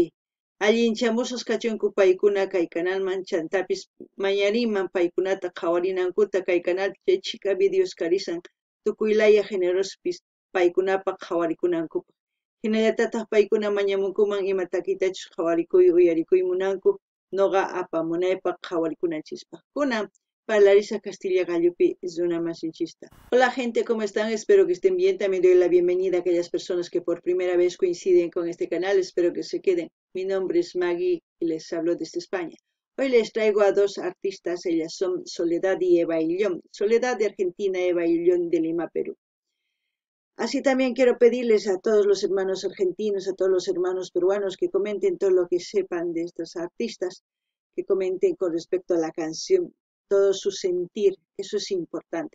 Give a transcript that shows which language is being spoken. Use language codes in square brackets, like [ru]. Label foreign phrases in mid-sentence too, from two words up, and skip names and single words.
[qu] Allinchamushas kachunku paykuna kay canalman chantapis mañariman paykunata qhawarinankuta kay canalpi chay chika videos karisan tukuylaya generospis paykunapa qhawarikunankupaq. Hinallatataq paykuna mañamunkuman ima takitachus qhawarikuy uyarikuy munanku noqa apamunaypaq qhawarikunachispaq. Kunan Parlarisa Castilla Gallupi runamasinchista. [es] Hola gente, ¿cómo están? Espero que estén bien. También doy la bienvenida a aquellas personas que por primera vez coinciden con este canal. Espero que se queden. Mi nombre es Maggie y les hablo desde España. Hoy les traigo a dos artistas, ellas son Soledad y Eva Ayllón. Soledad de Argentina, Eva Ayllón de Lima, Perú. Así también quiero pedirles a todos los hermanos argentinos, a todos los hermanos peruanos que comenten todo lo que sepan de estos artistas, que comenten con respecto a la canción, todo su sentir, eso es importante.